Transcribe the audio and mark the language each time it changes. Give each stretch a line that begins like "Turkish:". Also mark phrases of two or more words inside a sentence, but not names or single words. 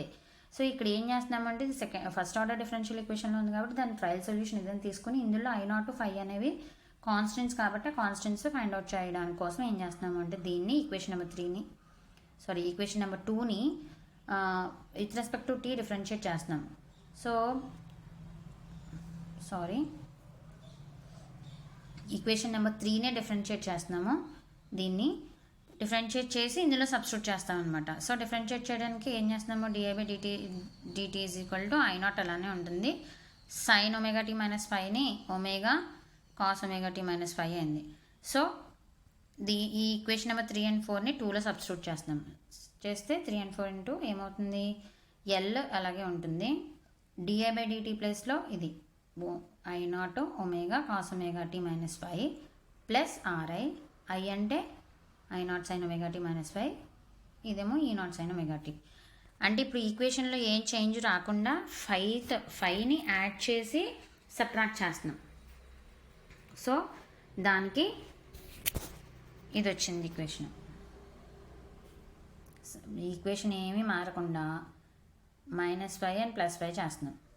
Telugu: సో ఇక్కడ ఏం చేస్తున్నామంటే ఇది
English: first order differential equationlo
Telugu: ఉంది కాబట్టి దాని
English: trial solution
Telugu: ఇదని తీసుకుని ఇందులో I0 5 అనేవి కాన్స్టెంట్స్ కాబట్టి
English: constants find out
Telugu: చేయడానికి కోసం ఏం చేస్తున్నాము అంటే దీన్ని
English: equation number
Telugu: 2ని
English: with respect to T differentiate
Telugu: చేస్తున్నాం. సో
English: equation number
Telugu: 3నే డిఫరెన్షియేట్ చేస్తున్నాము. దీన్ని డిఫరెన్షియేట్ చేసి ఇందులో సబ్స్టిట్యూట్ చేస్తాం అనమాట. సో డిఫరెన్షియేట్ చేయడానికి ఏం చేస్తున్నాము, dA/dt
English: is equal to
Telugu: I0 అలానే ఉంటుంది. sin ωt - 5ని ఒమేగా cos ωt - 5 అయింది. సో ఈ
English: equation number
Telugu: 3 and 4ని 2లో సబ్స్టిట్యూట్ చేస్తున్నాం. చేస్తే 3 and 4 ఇంటూ ఏమవుతుంది, L అలాగే ఉంటుంది. dA/dt ప్లస్లో ఇది I0 ఒమేగా cos ωt - 5 ప్లస్ RI. I అంటే I0 sin ωt - 5, ఇదేమో E0 sin ωt. అంటే ఇప్పుడు ఈక్వేషన్లో ఏం చేంజ్ రాకుండా 5ని యాడ్ చేసి సబ్ట్రాక్ట్ చేస్తున్నాం. సో దానికి ఇది వచ్చింది ఈక్వేషన్. ఈక్వేషన్ ఏమీ మారకుండా -5 and +5 చేస్తున్నాం.